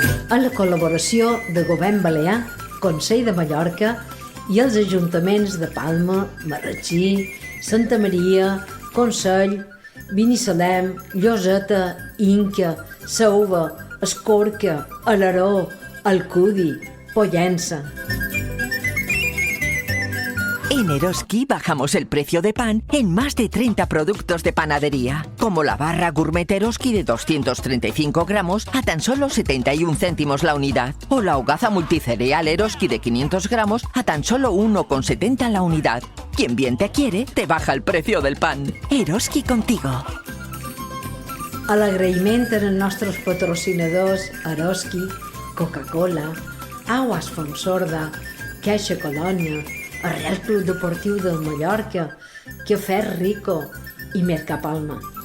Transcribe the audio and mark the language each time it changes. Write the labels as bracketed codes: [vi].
[ca] A la col·laboració de Govern Balear, Consell de Mallorca i els ajuntaments de Palma, Marratxí, Santa Maria, Consell, Binissalem, Lloseta, Inca, Sauva, Escorca, Alaró, Alcudi, Pollença. [es] En Eroski bajamos el precio de pan en más de 30 productos de panadería, como la barra gourmet Eroski de 235 gramos a tan solo 71 céntimos la unidad, o la hogaza multicereal Eroski de 500 gramos a tan solo 1,70 la unidad. Quien bien te quiere, te baja el precio del pan. Eroski contigo. [ca] L'agraïment als nostres patrocinadors Eroski, Coca-Cola, Aguas Fonsorda, Caixa Colònia, el Real Club Deportiu de Mallorca, Cafè Rico i Mercapalma.